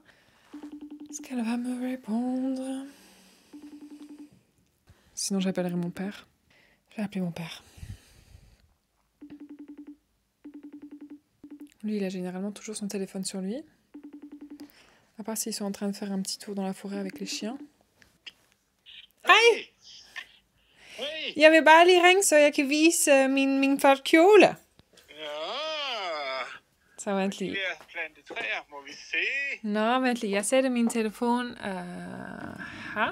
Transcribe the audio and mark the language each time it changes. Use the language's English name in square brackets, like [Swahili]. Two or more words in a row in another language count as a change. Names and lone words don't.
[French] Est-ce qu'elle va me répondre? Sinon, j'appellerai mon père. Je vais appeler mon père. Lui, il a généralement toujours son téléphone sur lui. À part s'ils sont en train de faire un petit tour dans la forêt avec les chiens. [Danish] Hej! Hej! Jeg vil bare lige ringe, så jeg kan vise min flotte kjole. Ja, Så vent de lige. der plantetræer, må vi se. Nå, vent lige. Jeg sætter min telefon her.